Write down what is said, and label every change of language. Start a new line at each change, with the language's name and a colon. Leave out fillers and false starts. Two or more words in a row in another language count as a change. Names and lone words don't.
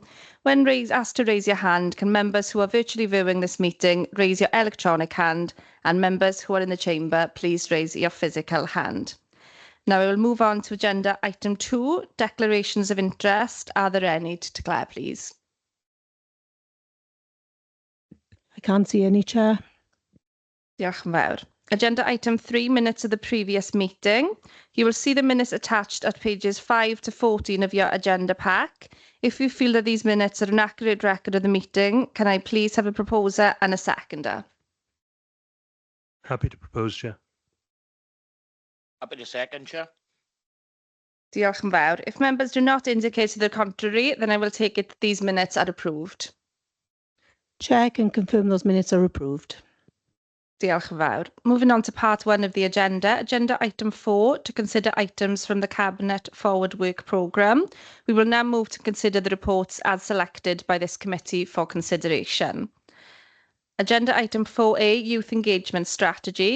English: When asked to raise your hand, can members who are virtually viewing this meeting raise your electronic hand, and members who are in the chamber please raise your physical hand. Now I will move on to agenda item 2, declarations of interest. Are there any to declare, please? I can't see any, Chair.
Welsh: Diolch yn fawr.
English: Agenda item 3, minutes of the previous meeting. You will see the minutes attached at pages 5 to 14 of your agenda pack. If you feel that these minutes are an accurate record of the meeting, can I please have a proposer and a seconder? Happy to propose, Chair. Happy to second, Chair.
Welsh: Diolch yn fawr.
English: If members do not indicate to the contrary, then I will take it that these minutes are approved. Chair, I can confirm those minutes are approved.
Welsh: Diolch yn fawr.
English: Moving on to part 1 of the agenda. Agenda item 4, to consider items from the Cabinet Forward Work Programme. We will now move to consider the reports as selected by this committee for consideration. Agenda item 4A, Youth Engagement Strategy.